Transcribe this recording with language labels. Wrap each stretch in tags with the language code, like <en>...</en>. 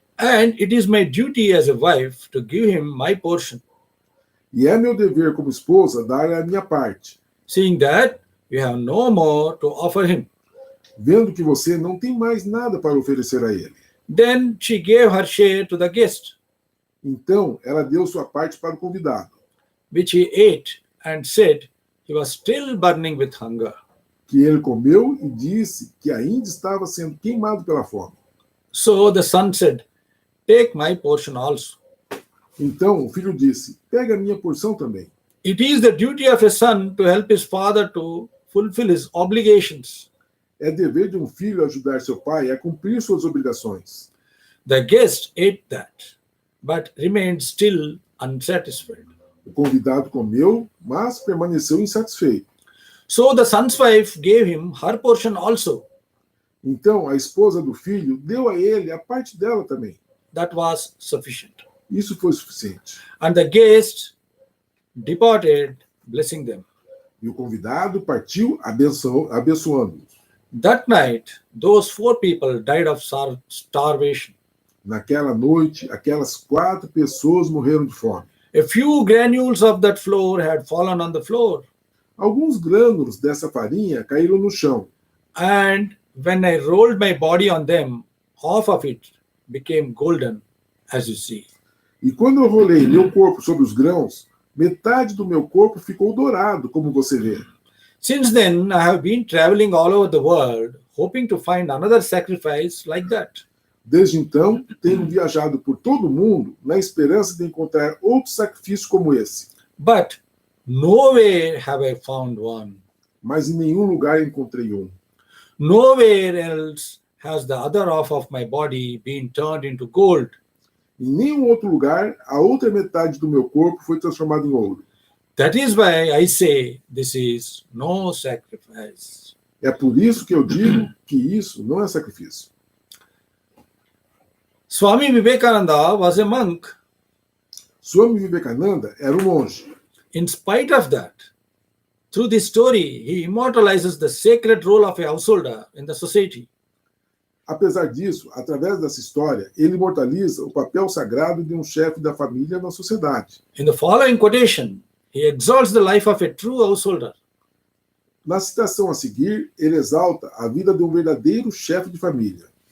<en>And it is my duty as a wife to give him my portion.</en> <pt>E é meu dever como esposa dar a minha parte,</pt> <en>Seeing that we have no more to offer him.</en> <pt>vendo que você não tem mais nada para oferecer a ele.</pt> <en>Then she gave her share to the guest,</en> <pt>Então ela deu sua parte para o convidado,</pt> <en>which he ate, and said he was still burning with hunger.</en> <pt>que ele comeu e disse que ainda estava sendo queimado pela fome.</pt> <en>So the son said, Take my portion also.</en> <pt>Então o filho disse: pega a minha porção também.</pt> <en>It is the duty of a son to help his father to fulfill his obligations.</en> <pt>É dever de um filho ajudar seu pai a cumprir suas obrigações.</pt> <en>The guest ate that, but remained still unsatisfied.</en> <pt>O convidado comeu, mas permaneceu insatisfeito.</pt> <en>So the son's wife gave him her portion also.</en> <pt>Então a esposa do filho deu a ele a parte dela também.</pt> <en>That was sufficient.</en> <pt>Isso foi suficiente.</pt> <en>And the guest departed, blessing them.</en> <pt>E o convidado partiu abençoando-os.</pt> <en>That night, those 4 people died of starvation.</en> <pt>Naquela noite, aquelas 4 pessoas morreram de fome.</pt> <en>A few granules of that flour had fallen on the floor.</en> <pt>Alguns grânulos dessa farinha caíram no chão.</pt> <en>And when I rolled my body on them, half of it became golden, as you see.</en> <pt>E quando eu rolei meu corpo sobre os grãos, metade do meu corpo ficou dourado, como você vê.</pt> <en>Since then, I have been traveling all over the world, hoping to find another sacrifice like that.</en> <pt>Desde então, tenho viajado por todo o mundo na esperança de encontrar outro sacrifício como esse.</pt> <en>But nowhere have I found one.</en> <pt>Mas em nenhum lugar encontrei um.</pt> <en>Nowhere else has the other half of my body been turned into gold.</en> <pt>Em nenhum outro lugar, a outra metade do meu corpo foi transformada em ouro.</pt> <en>That is why I say this is no sacrifice.</en> <pt>É por isso que eu digo que isso não é sacrifício.</pt> <en>Swami Vivekananda was a monk.</en> <pt>Swami Vivekananda era um monge.</pt> <en>In spite of that, through this story, he immortalizes the sacred role of a householder in the society.</en> <pt>Apesar disso, através dessa história, ele imortaliza o papel sagrado de um chefe da família na sociedade.</pt> <en>In the following quotation, he exalts the life of a true householder.</en> <pt>Na citação a seguir, ele exalta a vida de um verdadeiro chefe de família.</pt>